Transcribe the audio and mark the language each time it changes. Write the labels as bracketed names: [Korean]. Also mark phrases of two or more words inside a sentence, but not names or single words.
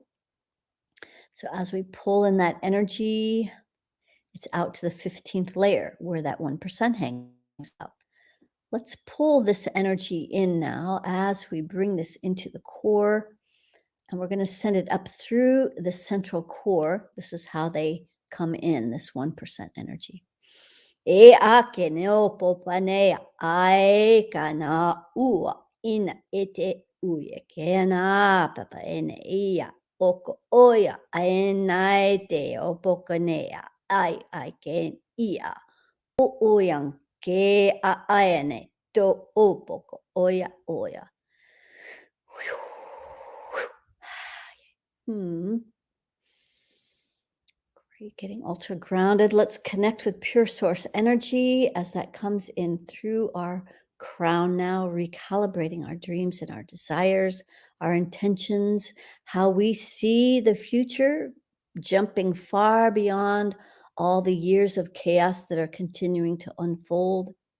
[English] So as we pull in that energy, it's out to the 15th layer where that 1% hangs out. Let's pull this energy in now as we bring this into the core, and we're going to send it up through the central core. This is how they come in, this 1% energy. E ake neo popane ai kana ua ina ete uye kena papa ene ia oko oya aenai te opokanea ai ken ia uyang ke a aene to opoko oya oya. Hmm. Great, getting ultra grounded. Let's connect with pure source energy as that comes in through our crown now, recalibrating our dreams and our desires, our intentions, how we see the future, jumping far beyond all the years of chaos that are continuing to unfold.